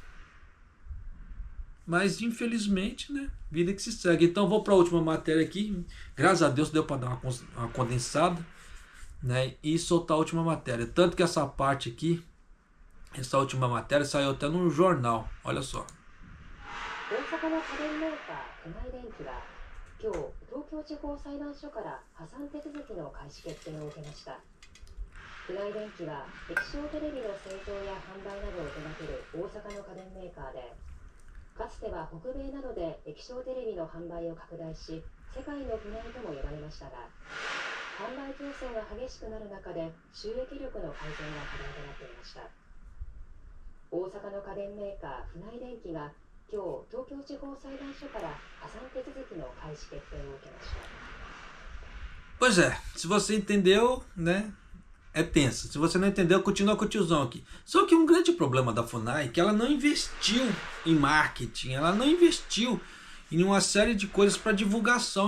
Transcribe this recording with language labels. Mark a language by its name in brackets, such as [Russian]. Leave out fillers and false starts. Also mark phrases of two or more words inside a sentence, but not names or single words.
[Portuguese] Mas infelizmente, né, vida que se segue. Então vou para a última matéria aqui. Graças a Deus deu para dar uma condensada, né, e soltar a última matéria. Tanto que essa parte aqui, essa última matéria saiu até no jornal. Olha só. [Japanese] 今日、東京地方裁判所から破産手続きの開始決定を受けました。船井電機は液晶テレビの製造や販売などを手掛ける大阪の家電メーカーで、かつては北米などで液晶テレビの販売を拡大し、世界の船井とも呼ばれましたが、販売競争が激しくなる中で収益力の改善が課題となっていました。大阪の家電メーカー船井電機が [Portuguese] Pois é, se você entendeu, né, é tenso. Se você não entendeu, continua com o tiozão aqui. Só que um grande problema da FUNAI é que ela não investiu em marketing, ela não investiu em uma série de coisas para divulgação.